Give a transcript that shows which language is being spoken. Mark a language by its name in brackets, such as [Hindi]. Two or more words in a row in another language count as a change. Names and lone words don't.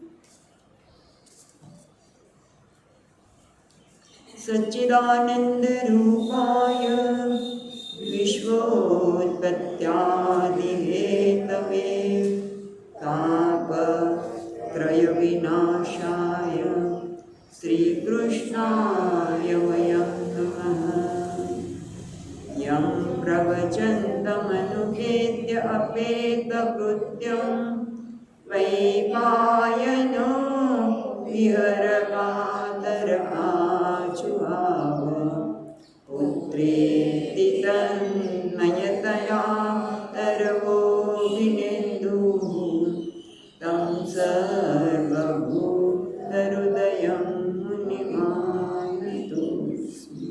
[Sanskrit] સચ્ચિદાનંદ રૂપાય વિશ્વોત્પત્યાદિહેતવે તાપત્રય વિનાશાય શ્રી કૃષ્ણાય વયં નમઃ યં પ્રવચन्तમનુકે अपेतकृत्यं वैपायनो विहरकातर आजुहाव पुत्रेति तन्मयतया तरवोऽभिनेन्दुः तं सर्वभूतहृदयं मुनिमानतोऽस्मि।